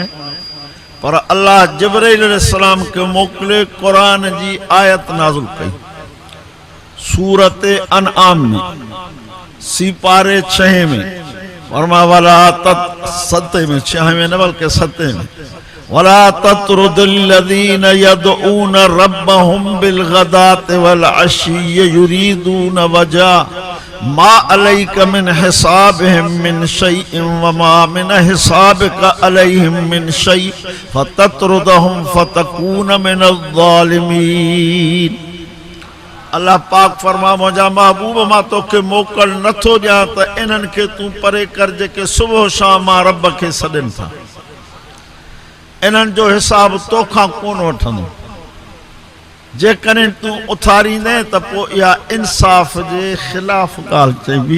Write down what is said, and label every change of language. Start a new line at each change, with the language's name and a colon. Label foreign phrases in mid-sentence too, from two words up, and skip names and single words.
Sindhi: पर अल्लाह जिब्राइल अलैहिस्सलाम खे मोकिले क़ुरान जी आयत नाज़िल कई सूरत अनआम में सिपारे 6 में। फरमा वाला 7 में 6 में न बल्कि 7 में,
Arabic: ولا تطرد الذين يدعون ربهم بالغداة والعشي يريدون وجهه ما عليك من حسابهم من شيء وما من حسابك عليهم من شيء فتطردهم فتكون من الظالمين.
Sindhi: अल्लाह पाक फरमा मुंहिंजा महबूब मां तोखे मोकल नथो ॾियां त इन्हनि खे तूं परे कर जेके सुबुह शाम मां रब खे सॾनि था। इन्हनि जो हिसाब तोखां कोन वठंदो। जेकॾहिं तूं उथारींदे त पोइ इहा इंसाफ़ जे ख़िलाफ़ ॻाल्हि चइबी।